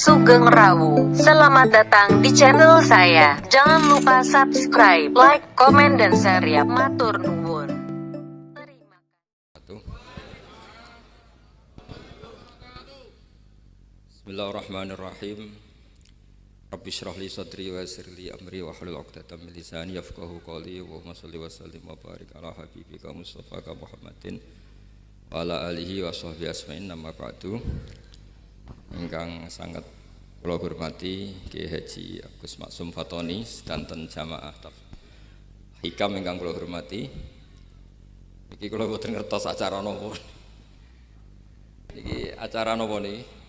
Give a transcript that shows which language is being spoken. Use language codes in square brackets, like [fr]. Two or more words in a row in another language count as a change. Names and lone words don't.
[jv] Sugeng Rawu. [id] Selamat datang di channel saya. Jangan lupa [en] subscribe, like, [id] komen, dan share ya. [jv] Matur nuwun. [ar] بسم الله الرحمن الرحيم. رب اشرح لي صدري ويسر لي أمري واحلل عقدة من لساني يفقهوا قولي. اللهم صل وسلم وبارك على حبيبك مصطفى محمد وعلى آله وصحبه أجمعين. أما بعد. [jv] Ingkang sangat kula hormati Kiai Haji Agus Maksum Fatoni sedanten jamaah hikam ingkang kula hormati. Iki kula boten ngertos acara napa. Iki acara napa niki?